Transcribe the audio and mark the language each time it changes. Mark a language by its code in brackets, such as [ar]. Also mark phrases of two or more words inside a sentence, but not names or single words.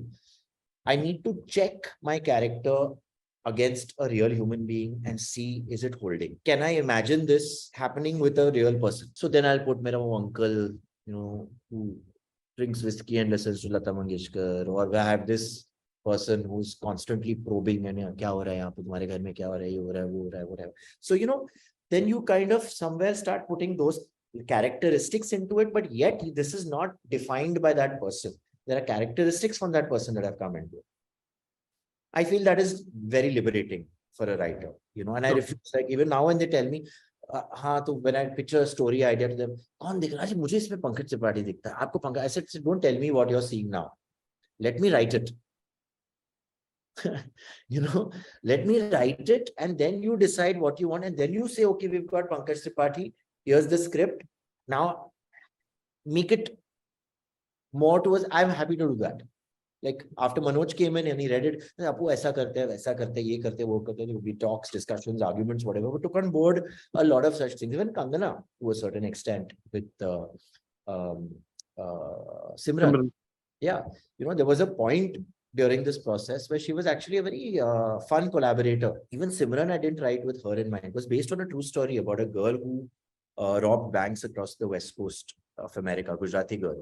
[en] I need to check my character against a real human being and see, is it holding? Can I imagine this happening with a real person? So then I'll put my uncle, who drinks whiskey and listens to Lata Mangeshkar, or I have this person who's constantly probing and [hi] क्या हो रहा है यहाँ पे, तुम्हारे घर में क्या हो रहा है, ये हो रहा है, वो हो रहा है, [en] whatever. So then you kind of somewhere start putting those characteristics into it, but yet this is not defined by that person. There are characteristics from that person that have come into it. I feel that is very liberating for a writer, and I refuse, like even now when they tell me, when I picture a story idea to them, [hi] कौन दिख रहा है? मुझे इसमें पंकज त्रिपाठी दिखता है. आपको पंकज, [en] I said, don't tell me what you're seeing now. Let me write it. Let me write it, and then you decide what you want, and then you say, okay, we've got Pankaj Tripathi, here's the script. Now make it more towards, I'm happy to do that. Like after Manoj came in and he read it, [hi] अपु ऐसा करते है, वैसा करते है, ये करते है, वो करते है. [en] We talks, discussions, arguments, whatever. We took on board a lot of such things. Even Kangana, to a certain extent, with Simran. Yeah, there was a point during this process where she was actually a very fun collaborator. Even Simran, I didn't write with her in mind. It was based on a true story about a girl who robbed banks across the west coast of America, Gujarati girl.